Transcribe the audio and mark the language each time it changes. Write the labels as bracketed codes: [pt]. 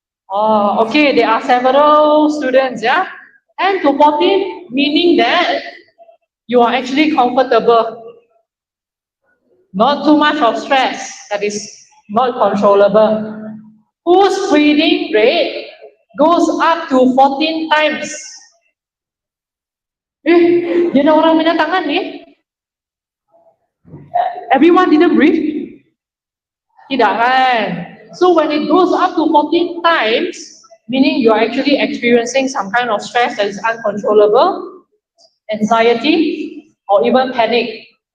[en] Oh, okay, there are several students, yeah? 10 to 14, meaning that you are actually comfortable. Not too much of stress that is not controllable. Whose breathing rate goes up to 14 times? [ms] Dia ada orang punya tangan ni. [en] Everyone didn't breathe? [ms] Tidak kan? [en] So when it goes up to 14 times, meaning you're actually experiencing some kind of stress that is uncontrollable, anxiety, or even panic.